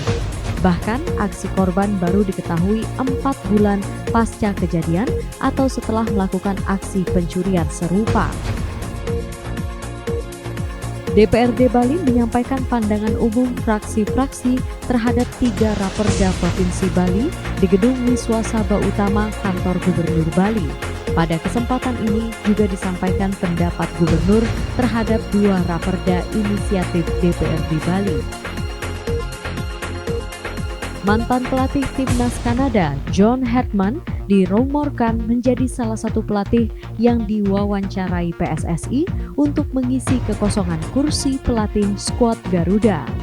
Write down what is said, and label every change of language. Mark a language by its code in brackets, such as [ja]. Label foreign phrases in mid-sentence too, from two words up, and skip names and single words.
[id] Bahkan aksi korban baru diketahui 4 bulan pasca kejadian atau setelah melakukan aksi pencurian serupa. DPRD Bali menyampaikan pandangan umum fraksi-fraksi terhadap 3 Raperda Provinsi Bali di Gedung Wiswa Sabha Utama Kantor Gubernur Bali. Pada kesempatan ini juga disampaikan pendapat gubernur terhadap 2 raperda inisiatif DPRD Bali. Mantan pelatih timnas Kanada, John Hetman, dirumorkan menjadi salah satu pelatih yang diwawancarai PSSI untuk mengisi kekosongan kursi pelatih skuad Garuda.